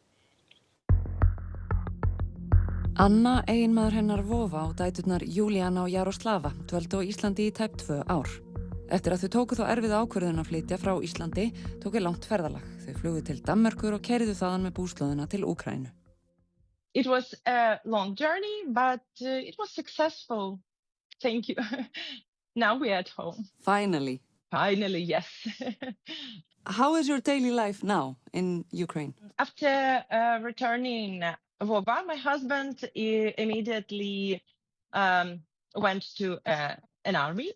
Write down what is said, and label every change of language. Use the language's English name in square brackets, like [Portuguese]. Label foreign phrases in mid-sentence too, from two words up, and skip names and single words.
[Icelandic] Anna, eiginmaður hennar Vova og dæturnar Júlíana og Jaroslava dvöldu á Íslandi í tæp 2 ár. Eftir að þau tóku þá erfiða ákvörðun að flytja frá Íslandi tóku langt ferðalag. Þau flugu til Danmerkur og keyrðu þaðan með búslóðina til Úkraínu. [English] It was a long journey, but it was successful. Thank you. Now we're at home. Finally. Finally, yes. How is your daily life now in Ukraine? After returning Vova, my husband immediately went to an army.